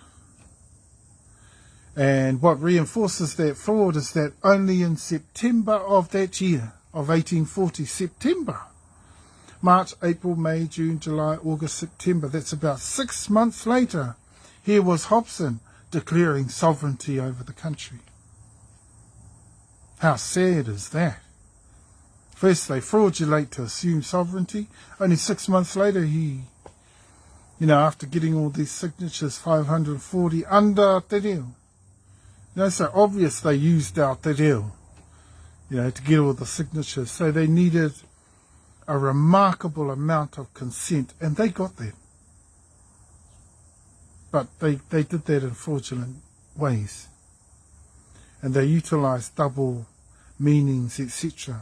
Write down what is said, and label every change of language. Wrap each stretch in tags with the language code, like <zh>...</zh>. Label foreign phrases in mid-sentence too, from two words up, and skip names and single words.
<en>And what reinforces that fraud is that only in September of that year, of 1840, September, March, April, May, June, July, August, September, that's about 6 months later, here was Hobson declaring sovereignty over the country. How sad is that? First they fraudulate to assume sovereignty, only 6 months later he, after getting all these signatures, 540 under</en> <mi>te reo.</mi> <en>So obvious they used our</en> <mi>te reo,</mi> <en>to get all the signatures. So they needed a remarkable amount of consent, and they got that. But they did that in fraudulent ways. And they utilised double meanings, etc.</en>